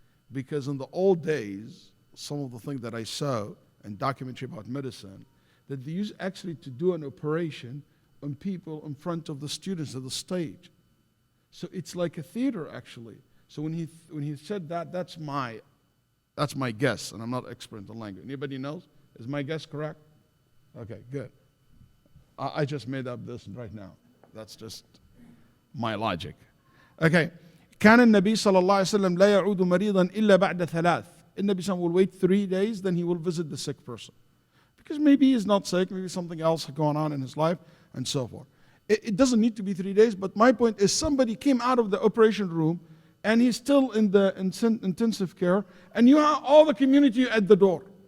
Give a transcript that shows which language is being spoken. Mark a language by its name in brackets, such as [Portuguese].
[English] Because in the old days, some of the things that I saw in documentary about medicine, that they used actually to do an operation on people in front of the students at the stage. So it's like a theater actually. So when he said that, that's my guess, and I'm not expert in the language. Anybody knows? Is my guess correct? Okay, good. I just made up this right now. That's just my logic. Okay. [Arabic] كان النبي صلى الله عليه وسلم لا يعود مريضا إلا بعد 3. [English] The Nabi sallam will wait 3 days, then he will visit the sick person. Because maybe he's not sick, maybe something else going on in his life, and so forth. It doesn't need to be 3 days, but my point is somebody came out of the operation room and he's still in the intensive care, and you have all the community at the door.